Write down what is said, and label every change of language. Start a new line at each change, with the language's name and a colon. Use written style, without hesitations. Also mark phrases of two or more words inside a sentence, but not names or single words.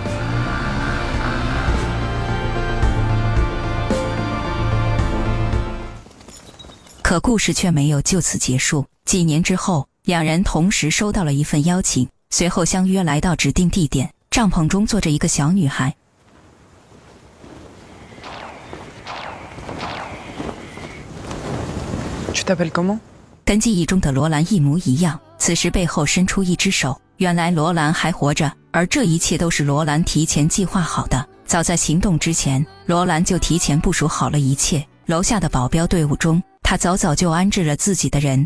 Chinese: 可故事却没有就此结束。几年之后，两人同时收到了一份邀请，随后相约来到指定地点。帐篷中坐着一个小女孩。
French: Tu t'appelles comment？
Chinese: 跟记忆中的罗兰一模一样，此时背后伸出一只手，原来罗兰还活着，而这一切都是罗兰提前计划好的。早在行动之前，罗兰就提前部署好了一切。楼下的保镖队伍中，他早就安置了自己的人。